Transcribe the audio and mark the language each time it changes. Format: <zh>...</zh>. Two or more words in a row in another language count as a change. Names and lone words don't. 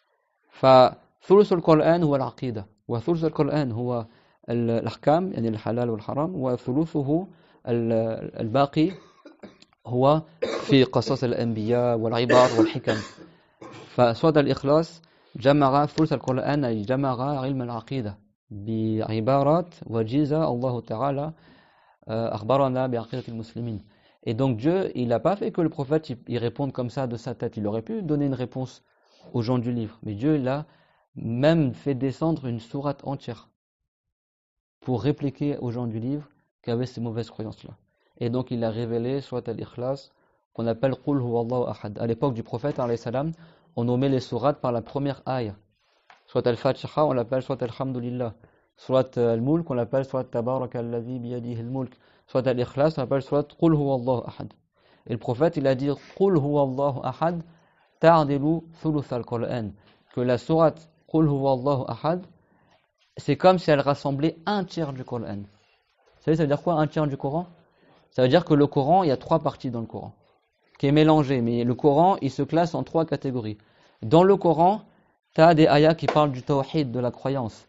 <ar>فثلث القرآن هو العقيدة وثلث القرآن هو الأحكام يعني الحلال والحرام وثلثه الباقي هو في قصص الأنبياء والعبار والحكم فسورة الإخلاص جمع ثلث القرآن أي جمع علم العقيدة بعبارات وجيزة الله تعالى أخبرنا بعقيدة المسلمين.</ar> <fr>Et donc Dieu, il n'a pas fait que le prophète il réponde comme ça de sa tête. Il aurait pu donner une réponse aux gens du livre. Mais Dieu, il a même fait descendre une sourate entière pour répliquer aux gens du livre qui avaient ces mauvaises croyances-là. Et donc il a révélé Surat al-Ikhlas, qu'on appelle Qul huwallahu ahad. À l'époque du prophète,</fr> <ar>عليه السلام,</ar> <fr>on nommait les sourates par la première ayah. Surat al-Fatiha, on l'appelle Surat al-Hamdulillah. Surat al-Mulk, on l'appelle Surat Tabaraka alladhi biyadihi al-Mulk. Surat al-Ikhlas, on l'appelle Surat Qul huwallahu ahad. Et le prophète, il a dit</fr> <ar>قل هو الله أحد تعدل ثلث القرآن.</ar> <fr>Que la sourate Qul huwallahu ahad, c'est comme si elle rassemblait un tiers du Coran. Vous savez, ça veut dire quoi, un tiers du Coran? Ça veut dire que le Coran, il y a 3 parties dans le Coran, qui est mélangé. Mais le Coran, il se classe en 3 catégories. Dans le Coran, tu as des ayats qui parlent du tawhid, de la croyance.</fr>